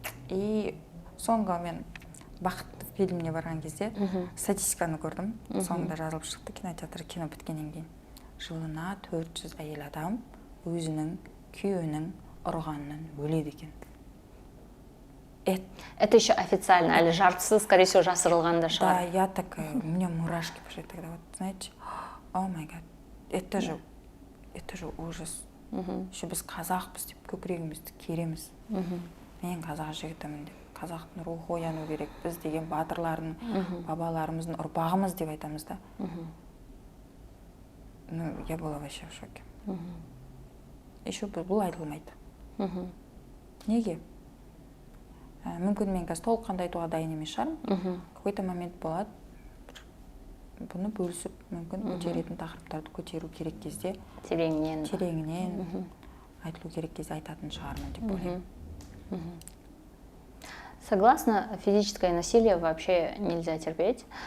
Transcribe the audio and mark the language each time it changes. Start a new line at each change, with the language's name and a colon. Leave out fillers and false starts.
Kazakh: И соңғы мен бақытты фильміне барған кезде статистиканы көрдім. Соңында жазылып шықты кинотеатр кино біткеннен кейін. Жылына 400 әйел адам өзінің күйеуінің ұрғанынан өледі екен.
Russian: Это еще официально,
Kazakh: әлі жартысы,
Russian: скорее всего,
Kazakh: жасырылғанда шығар.
Russian: Да, я такая, у меня мурашки пошли тогда, вот, знаете,
English: о май гад,
Russian: это же ужас.
Kazakh: Еще біз қазақпыз деп көкірегімізді кереміз. Мен қазақ жігітімін деп, қазақтың рухы ояну керек, біз деген батырлардың, бабаларымыздың ұрпағымыз деп айтамыз да.
Russian: Ну, я была вообще в шоке. Еще
Kazakh: бұл айтылмайды. Неге? Мүмкін мен қазір толыққанды айтуға дайын емес шығармын. Какой-то момент болады, бұны бөлісіп, мүмкін көтеретін тақырыптарды көтеру керек кезде, тереңінен айтылу керек кезде айтатын шығармын деп ойлаймын.
Russian: Согласна, физическое насилие вообще нельзя терпеть.